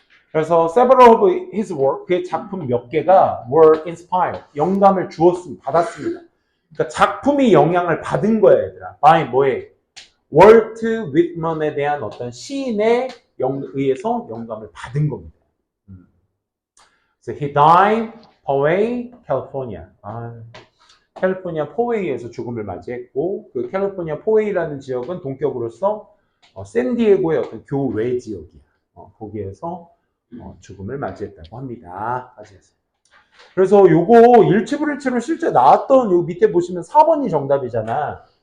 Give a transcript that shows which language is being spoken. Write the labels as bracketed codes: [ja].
[ko] 그래서 [en] several of his work, [ko] 그의 작품 몇 개가 [en] were inspired, [ko] 영감을 받았습니다. 그러니까 작품이 영향을 받은 거야, 얘들아. by 뭐에? 월트 윗먼에 대한 어떤 시인의 의해서 영감을 받은 겁니다. [en] So he died Poway, California. [ko] 캘리포니아 포웨이에서 죽음을 맞이했고, 그 캘리포니아 포웨이라는 지역은 동격으로서 샌디에고의 어떤 교외 지역이야. 거기에서 죽음을 맞이했다고 합니다. 그래서 요거 일치불일치로 실제 나왔던 요 밑에 보시면 4번이 정답이잖아.